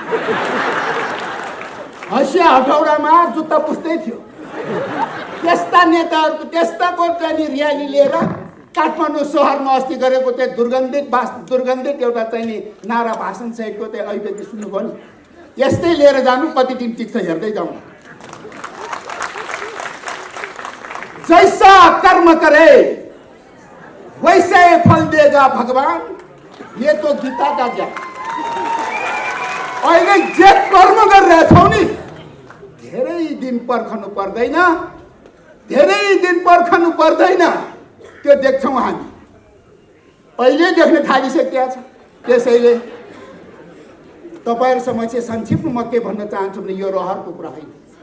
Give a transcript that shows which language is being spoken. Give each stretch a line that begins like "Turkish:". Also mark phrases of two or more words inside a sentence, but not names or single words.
Nepali: हँसिया हटौडामा जुत्ता पुस्दै थियो। त्यस्ता नेताहरूको त्यस्ताको चाहिँ र्याली लिएर काठमाडौँ सहरमा अस्ति गरेको त्यो दुर्गन्धित एउटा चाहिँ नारा भाषण सहितको त्यो अभिव्यक्ति सुन्नुभयो नि। यस्तै लिएर जानु, कति दिन टिक्छ हेर्दै जाउँ।
Hindi: जैसा कर्म करे वैसे फल देगा भगवान, ये तो गीता का ज्ञान।
Nepali: अहिले जे कर्म गरिरहेछौ नि धेरै दिन पर्खनु पर्दैन, त्यो देख्छौँ हामी। अहिले देख्न थालिसकेका छ। त्यसैले तपाईहरु समक्ष संक्षिप्तमा म के भन्न चाहन्छु भने यो रहरको कुरा होइन।